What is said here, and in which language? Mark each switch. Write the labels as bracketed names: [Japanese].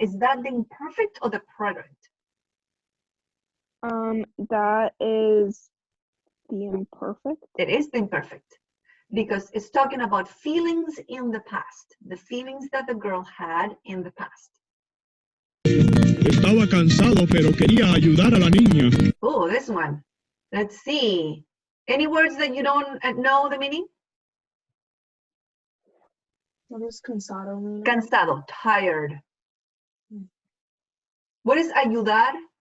[English] Is that the imperfect or the preterite? That is the imperfect. It is the imperfect because it's talking about feelings in the past, the feelings that the girl had in the past. [Spanish] Estaba cansado, pero quería ayudar a la niña. [English] Oh, this one. Let's see. Any words that you don't know the meaning? What does cansado mean? Cansado, tired. What is ayudar?